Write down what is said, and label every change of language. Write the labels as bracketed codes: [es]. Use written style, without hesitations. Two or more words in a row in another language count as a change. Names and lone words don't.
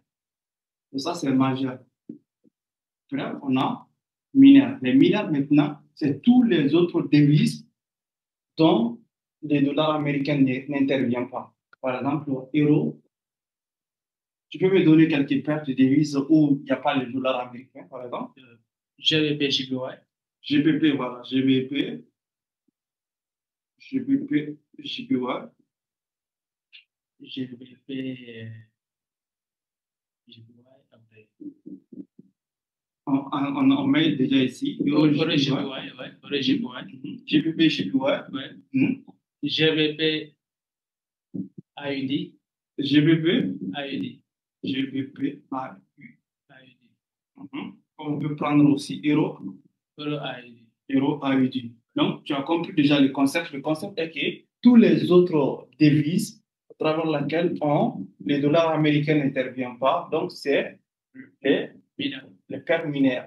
[fr] Et ça, c'est majeur. Après, on a minières. Les minières, maintenant, c'est tous les autres devises dont les dollars américains n'interviennent pas. Par exemple, euro. Tu peux me donner quelques paires de devises où il n'y a pas le dollar américain, par exemple? GBP, JPY. GBP, voilà. GBP, JPY. GBP, JPY, après. On met déjà ici. Euro JPY, ouais. Euro JPY. GBP, JPY. Ouais. GBP, AUD. GBP, AUD. GBP, AUD. On peut prendre aussi euro. Euro AUD. Euro AUD. Donc, tu as compris déjà le concept. Le concept est que tous les autres devises à travers lesquelles les dollars américains n'interviennent pas, donc c'est les paires minières.